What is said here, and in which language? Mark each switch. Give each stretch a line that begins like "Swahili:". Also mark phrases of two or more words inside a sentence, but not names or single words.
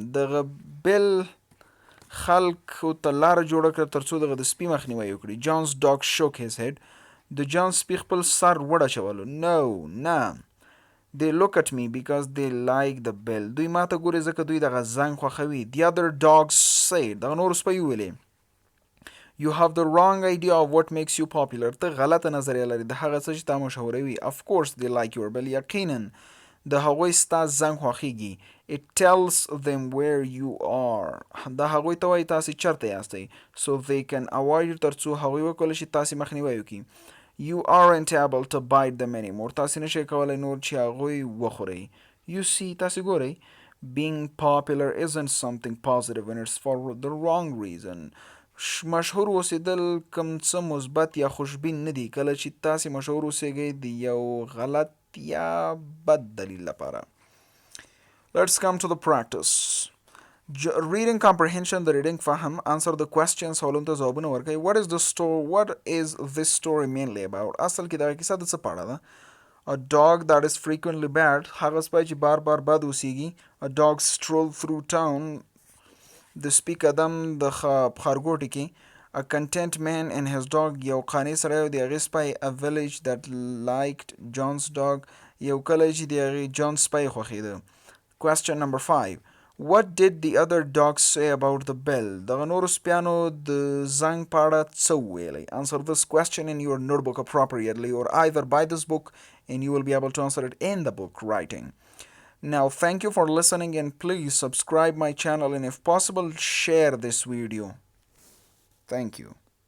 Pashto: دغه بل خلکو ته لاره جوړه کړه ترڅو دغه د سپي مخنیوی وکړي.
English: John's dog shook his head.
Pashto: د جان سپي خپل سر وډچولو. No, نه.
English: They look at me because they like the bell.
Pashto: دوی ماته ګوري ځکه دوی دغه زنګ خوښوي.
English: The other dogs said.
Pashto: دغه نورو سپیو ویلې
English: You have the wrong idea of what makes you popular.
Pashto: ته غلطه نظریه لري د هغه څه چې تا مشهوروي.
English: Of course they like your bell.
Pashto: یقینا د هغوی ستا زنګ خوښیږي.
English: It tells them where you are.
Pashto: د هغوی ته وایي تاسې چېرته یاستئ.
English: So they can avoid you
Pashto: ترڅو هغوی وکولی شي تاسې مخنیوی وکړي.
English: You aren't able to bite them anymore.
Pashto: تاسې نشئ کولی نور چې هغوی وخورئ.
English: You see,
Pashto: تاسې ګورئ,
English: being popular isn't something positive and it's for the wrong reason.
Pashto: مشهور اوسېدل کوم څه مثبت یا خوشبین نه دي کله چې تاسې مشهور اوسېږئ د یو غلط یا بد دلیل لپاره.
English: Let's come to the practice. Reading comprehension, the reading فهم, answer the questions,
Pashto: سوالونو ته ځوابونه ورکړئ.
English: What is this story mainly about?
Pashto: اصل کې دغه کیسه د څه په اړه ده؟
English: A dog that is frequently bad.
Pashto: هغه سپی چې بار بار بد اوسیږي.
English: A dog strolled through town.
Pashto: د سپي قدم د ښارګوټي کې.
English: A content man and his dog.
Pashto: یو قانع سړی او د هغې سپی.
English: A village that liked John's dog.
Pashto: یو کلی چې د هغې جان سپی خوښېده.
English: Question number 5. What did the other dogs say about the bell?
Pashto: دغه نورو سپیانو د زنګ په اړه څه وویلی؟
English: Answer this question in your notebook appropriately or either buy this book and you will be able to answer it in the book writing. Now, thank you for listening and please subscribe my channel and if possible, share this video. Thank you.